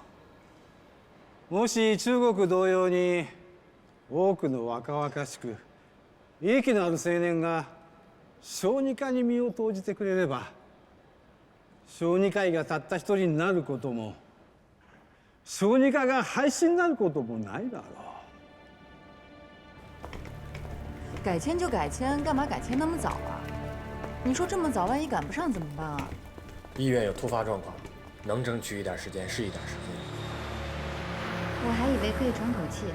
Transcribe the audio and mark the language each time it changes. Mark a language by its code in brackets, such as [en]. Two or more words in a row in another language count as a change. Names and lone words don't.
[ja] もし中国同様に多くの若々しく勇気のある青年が小児科に身を投じてくれれば、小児科医がたった一人になることも、小児科が廃止になることもないだろう。 [zh] 改签就改签，干嘛改签那么早啊？你说这么早，万一赶不上怎么办啊？医院有突发状况，能争取一点时间是一点时间。我还以为可以喘口气。